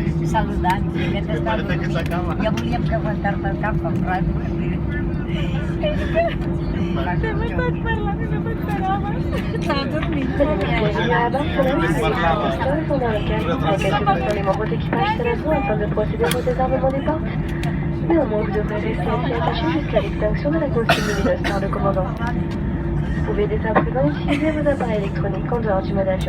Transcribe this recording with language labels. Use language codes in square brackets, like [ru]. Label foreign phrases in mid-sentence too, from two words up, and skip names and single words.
[ca] saludant. Ja volíem preguntar-te el cap com rato. Hem estat parlant i no t'esperaves. Estava dormint. [fr] Pendant lequel quelques éléments de votre équipage seraient en train de procéder au désarmement des portes. Néanmoins, vous devrez rester assis attaché jusqu'à l'extinction de la consigne lumineuse par le commandant. Vous pouvez dès à présent utiliser vos appareils électroniques en dehors du mode avion.